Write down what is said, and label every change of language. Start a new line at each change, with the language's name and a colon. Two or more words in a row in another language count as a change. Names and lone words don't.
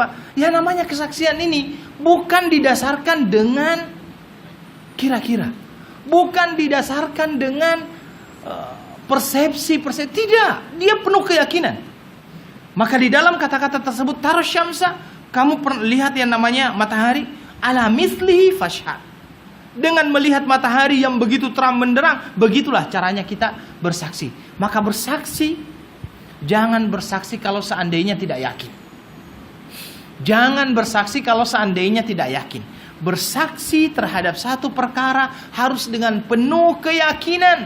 Indonesian: Ya namanya kesaksian ini bukan didasarkan dengan kira-kira, bukan didasarkan dengan persepsi, tidak, dia penuh keyakinan. Maka di dalam kata-kata tersebut
Arabic: ترى الشمس,
Indonesian: kamu pernah lihat yang namanya matahari,
Arabic: على مثله فاشهد.
Indonesian: Dengan melihat matahari yang begitu terang benderang, begitulah caranya kita bersaksi. Maka bersaksi, jangan bersaksi kalau seandainya tidak yakin. Jangan bersaksi kalau seandainya tidak yakin. Bersaksi terhadap satu perkara harus dengan penuh keyakinan.